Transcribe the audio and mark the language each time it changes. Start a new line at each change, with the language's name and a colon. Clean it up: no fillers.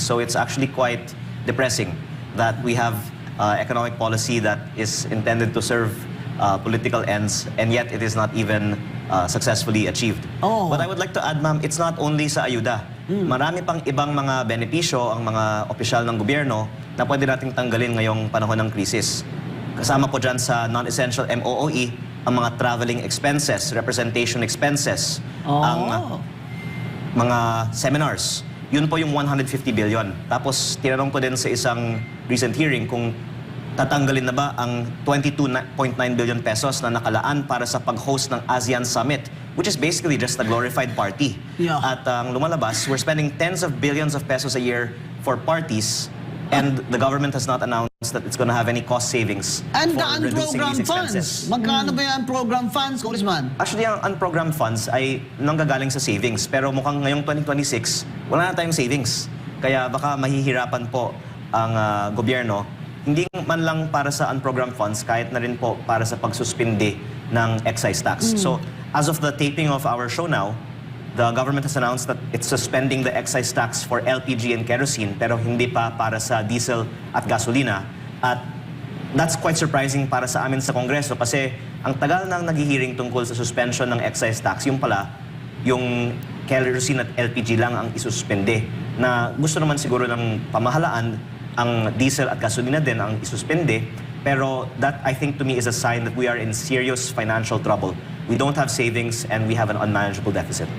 English: So it's actually quite depressing that we have economic policy that is intended to serve political ends, and yet it is not even successfully achieved. Oh. But I would like to add, ma'am, it's not only sa ayuda.
Filipino: Marami pang ibang mga benepisyo ang mga opisyal ng gobyerno na pwede nating tanggalin ngayong panahon ng krisis. Kasama po dyan sa non-essential MOOE ang mga traveling expenses, representation expenses, ang mga seminars. Yun po yung 150 billion. Tapos tinanong ko din sa isang recent hearing kung tatanggalin na ba ang 22.9 billion pesos na nakalaan para sa pag-host ng ASEAN Summit,
English: which is basically just a glorified party. Yeah.
Filipino: At ang lumalabas,
English: we're spending tens of billions of pesos a year for parties, and the government has not announced that it's going to have any cost savings And the for reducing unprogrammed these funds. expenses.
Filipino: Magkano ba yung unprogrammed funds, Congressman? Actually, ang unprogrammed funds ay nanggagaling sa savings. Pero mukhang ngayong 2026, wala na tayong savings. Kaya baka mahihirapan po ang gobyerno. Hindi man lang para sa unprogrammed funds, kahit na rin po para sa pagsuspindi ng excise tax.
English: So, as of the taping of our show now, the government has announced that it's suspending the excise tax for LPG and kerosene,
Filipino: pero hindi pa para sa diesel at gasolina.
English: At that's quite surprising
Filipino: para sa amin sa Kongreso kasi ang tagal nang naghihiring tungkol sa suspension ng excise tax, yung pala, yung kerosene at LPG lang ang isuspende. Na gusto naman siguro ng pamahalaan, ang diesel at gasolina din ang isuspende.
English: Pero that, I think, to me is a sign that we are in serious financial trouble. We don't have savings and we have an unmanageable deficit.